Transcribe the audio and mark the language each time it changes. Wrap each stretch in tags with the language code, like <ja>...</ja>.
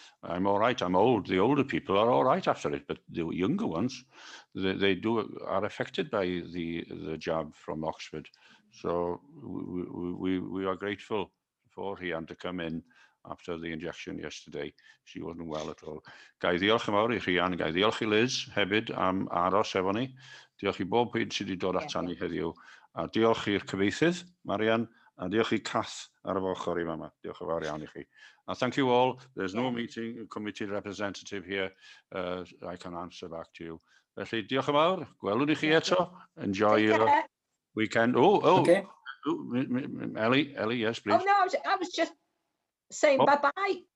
<en>I'm all right, I'm old. The older people are all right after it, but the younger ones, they are affected by the jab from Oxford. So we are grateful for Rhian to come in after the injection yesterday. She wasn't well at all.</en> <cy>Ga I ddiolch yn fawr i Rhian, ga I ddiolch i Liz hefyd am aros efo ni. Diolch i bob pwynt sydd wedi dod atan ni heddiw. A diolch i'r cyfeithydd, Marian, a diolch i Cath ar y ochr i fama. Diolch yn fawr iawn i chi.</cy> <en>And thank you all. There's no meeting, committee representative here. I can answer back to you.</en> <cy>Felly, diolch yn fawr. Gwelwn i chi eto.</cy> <en>Enjoy your weekend. Okay. Ellie, yes, please. Oh, no, I was just saying bye-bye.</en>